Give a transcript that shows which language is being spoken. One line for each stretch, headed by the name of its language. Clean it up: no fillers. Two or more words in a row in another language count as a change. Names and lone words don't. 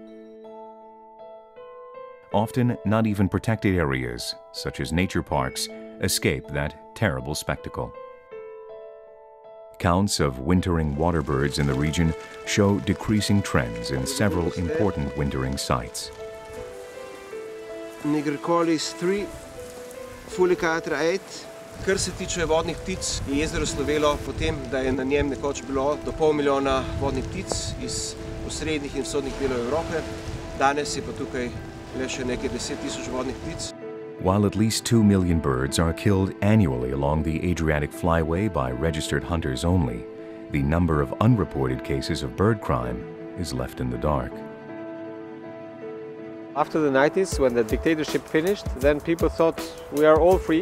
English: Often, not even protected areas, such as nature parks, escape that terrible spectacle. Counts of wintering waterbirds in the region show decreasing trends in several important wintering sites. Migratory 3, Fulikator 8.
Slovenian: Kar se tiče vodnih ptic, je jezero slovelo po tem, da je na njem nekoč bilo do pol milijona vodnih ptic iz osrednjih in vzhodnih delov Evrope. Danes je pa tukaj le še nekaj 10,000 vodnih ptic.
English: While at least 2 million birds are killed annually along the Adriatic Flyway by registered hunters only, the number of unreported cases of bird crime is left in the dark. After the 90s, when the dictatorship finished, then people thought we are all free.